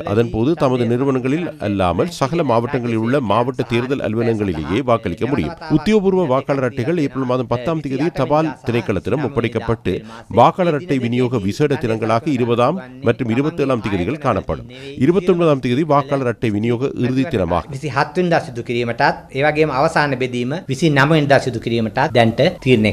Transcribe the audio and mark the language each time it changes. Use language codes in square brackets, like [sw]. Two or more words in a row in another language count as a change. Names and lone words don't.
[ta] அதன்போது தமது நிறுவனங்களில் அல்லாமல் சகல மாவட்டங்களில் உள்ள மாவட்ட தேர்தல் அலுவலகங்களிலேயே வாக்களிக்க முடியும். உத்தியோகபூர்வ வாக்காளர் அட்டைகள் ஏப்ரல் மாதம் 10ஆம் தேதி தபால் திணைக்களத்திடம் ஒப்படைக்கப்பட்டு வாக்காளர் அட்டை விநியோக விசேட தினங்களாக 20ஆம் மற்றும் 27ஆம் தேதிகள் காணப்படும். 29ஆம் தேதி வாக்காளர் அட்டை விநியோக இறுதி தினமாக [si] 27 වෙනිදා සිදු කිරීමටත් ඒ වගේම අවසාන බෙදීම 29 වෙනිදා සිදු කිරීමටත් දැන්ට තීරණය